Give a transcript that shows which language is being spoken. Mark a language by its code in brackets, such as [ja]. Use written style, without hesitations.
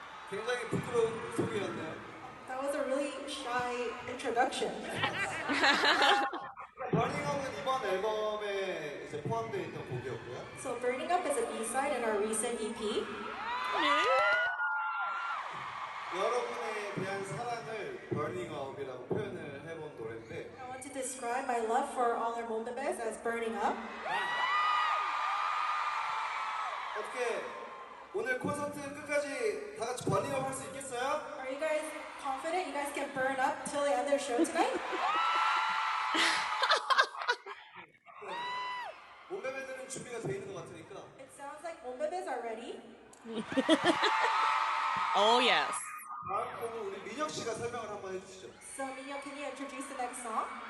[ko] 굉장히 부끄러운 소개였네요. [en] That was a really shy introduction. [ko] Burning Up은 이번 앨범에 이제 포함되어 있던 곡이었고요. [en] So Burning Up is a B-side in our recent EP. [ko] 여러분에 대한 사랑을 Burning Up이라고 표현을 해본 노래인데 [en] I want to describe my love for all our Monbebes as burning up. [ko] 어떻게 오늘 콘서트 끝까지 다 같이 Burning Up 할 수 있겠어요? [en] Are you guys confident you guys can burn up till the end of the show tonight? [ko] Monbebe들은 준비가 돼 있는 것 같으니까. [en] It sounds like Monbebes are ready. Oh yes. [ko] 다음 곡은 우리 민혁 씨가 설명을 한번 해주시죠. [en] So Minhyuk, can you introduce the next song?